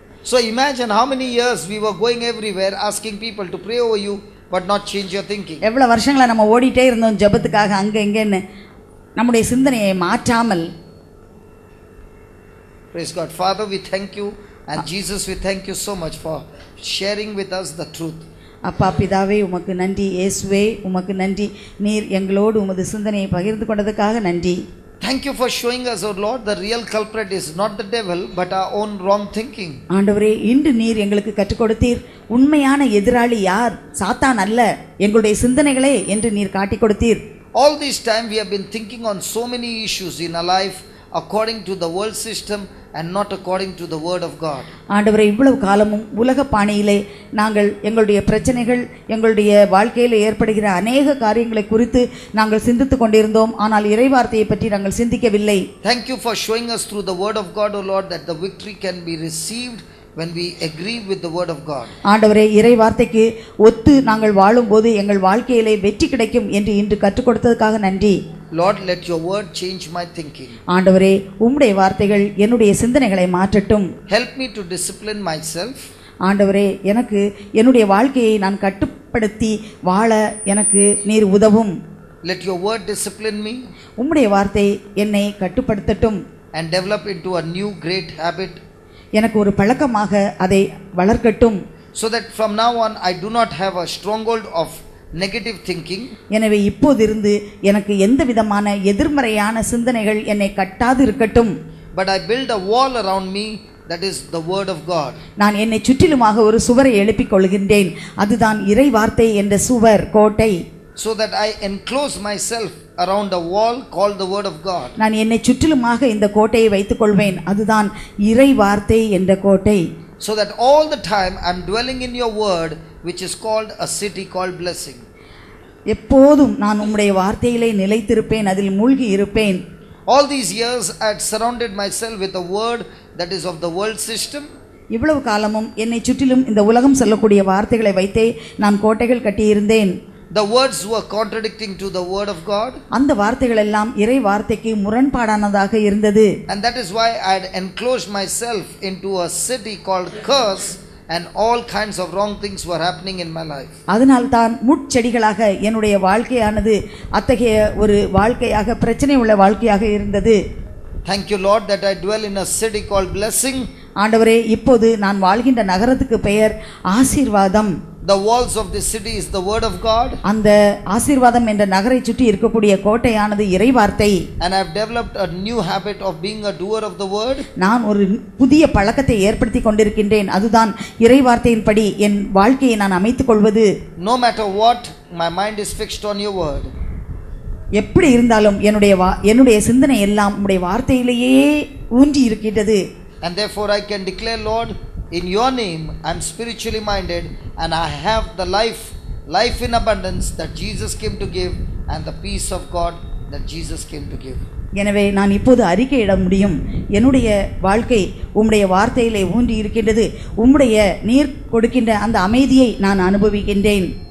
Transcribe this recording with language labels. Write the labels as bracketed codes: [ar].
[en] So imagine how many years we were going everywhere asking people to pray over you but not change your thinking. [ta] எவ்வளவு வருஷங்களா நம்ம ஓடிட்டே இருந்தோம் ஜெபத்துக்காக அங்க இங்கன்னு நம்முடைய சிந்தனையை மாற்றாமல். [en] Praise God. Father, we thank you, and Jesus, we thank you so much for sharing with us the truth. [ta] அப்பா பிதாவே உமக்கு நன்றி, இயேசுவே உமக்கு நன்றி. நீர் எங்களோடு உமது சிந்தனையை பகிர்ந்து கொண்டதுக்காக நன்றி. [en] Thank you for showing us, oh Lord, the real culprit is not the devil but our own wrong thinking. [ta] ஆண்டவரே, இன்று நீர் எங்களுக்கு கற்றுக் கொடுத்தீர், உண்மையான எதிராளி யார், சாத்தான் அல்ல, எங்களுடைய சிந்தனைகளே என்று நீர் காட்டிக் கொடுத்தீர். [en] All this time we have been thinking on so many issues in our life according to the world system and not according to the word of God. [ta] ஆண்டவரே, இவ்வளவு காலமும் உலக பாணியிலே நாங்கள் எங்களுடைய பிரச்சனைகள், எங்களுடைய வாழ்க்கையில் ஏற்படுகிற அநேக காரியங்களை குறித்து நாங்கள் சிந்தித்துக் கொண்டிருந்தோம். ஆனால் இறைவார்த்தையை பற்றி நாங்கள் சிந்திக்கவில்லை. [en] Thank you for showing us through the word of God, O Lord, that the victory can be received when we agree with the word of God. [ta] ஆண்டவரே, இறை வார்த்தைக்கு ஒத்து நாங்கள் வாழும்போது எங்கள் வாழ்க்கையிலே வெற்றி கிடைக்கும் என்று இன்று கற்றுக் கொடுத்ததுக்காக நன்றி. [en] Lord, let your word change my thinking. [ta] ஆண்டவரே, உம்முடைய வார்த்தைகள் என்னுடைய சிந்தனைகளை மாற்றட்டும். [en] Help me to discipline myself. [ta] ஆண்டவரே, எனக்கு என்னுடைய வாழ்க்கையை நான் கட்டுப்படுத்தி வாழ எனக்கு நீர் உதவும். [en] Let your word discipline me [ta] உம்முடைய வார்த்தை என்னை கட்டுப்படுத்தட்டும். [en] and develop into a new great habit, [ta] எனக்கு ஒரு பழக்கமாக அதை வளர்க்கட்டும். [en] so that from now on I do not have a stronghold of negative thinking. [ta] எனவே இப்போதிருந்து எனக்கு எந்த விதமான எதிர்மறையான சிந்தனைகள் என்னை கட்டாது இருக்கட்டும். [en] But I build a wall around me, that is the word of God. [ta] நான் என்னை சுற்றிலுமாக ஒரு சுவரை எழுப்பிக் கொள்கின்றேன், அதுதான் இறை வார்த்தை என்ற சுவர், கோட்டை. [en] So that I enclose myself around a wall called the word of God. [ta] நான் என்னை சுற்றிலுமாக இந்த கோட்டையை வைத்துக் கொள்வேன், அதுதான் இறை வார்த்தை என்ற கோட்டை. [en] So that all the time I am dwelling in your word, which is called a city called blessing. [ta] எப்போதும் நான் உம்முடைய வார்த்தையிலே நிலைத்திருப்பேன், அதில் மூழ்கி இருப்பேன். [en] All these years I had surrounded myself with a word that is of the world system. [ta] இவ்வளவு காலமும் என்னை சுற்றிலும் இந்த உலகம் சொல்லக்கூடிய வார்த்தைகளை வைத்தே நான் கோட்டைகள் கட்டியிருந்தேன். [en] The words were contradicting to the word of God. [ta] அந்த வார்த்தைகள் எல்லாம் இறை வார்த்தைக்கு முரண்பாடானதாக இருந்தது. [en] And that is why I had enclosed myself into a city called curse, and all kinds of wrong things were happening in my life. [ta] அதனால் தான் முட்செடிகளாக என்னுடைய வாழ்க்கையானது அத்தகைய ஒரு வாழ்க்கையாக, பிரச்சனை உள்ள வாழ்க்கையாக இருந்தது. [en] Thank you, Lord, that I dwell in a city called blessing. [ta] ஆண்டவரே, இப்போது நான் வாழ்கின்ற நகரத்துக்கு பெயர் ஆசீர்வாதம். [en] The walls of this city is the word of God. [ta] அந்த ஆசீர்வாதம் என்ற நகரை சுற்றி இருக்கக்கூடிய கோட்டையானது இறை வார்த்தை. [en] And I have developed a new habit of being a doer of the word. [ta] நான் ஒரு புதிய பழக்கத்தை ஏற்படுத்தி கொண்டிருக்கின்றேன், அதுதான் இறை வார்த்தையின்படி என் வாழ்க்கையை நான் அமைத்துக் கொள்வது. [en] No matter what, my mind is fixed on your word. [ta] எப்படி இருந்தாலும் என்னுடைய சிந்தனை எல்லாம் உம்முடைய வார்த்தையிலேயே ஊன்றி இருக்கின்றது. [en] And therefore I can declare, Lord, in your name I am spiritually minded, and I have the life in abundance that Jesus came to give, and the peace of God that Jesus came to give. [ta] எனவே நான் இப்போது அறிக்கையிட முடியும், என்னுடைய வாழ்க்கை உம்முடைய வார்த்தையிலே ஊன்றி இருக்கின்றது, உம்முடைய நீர் கொடுக்கின்ற அந்த அமைதியை நான் அனுபவிக்கின்றேன்.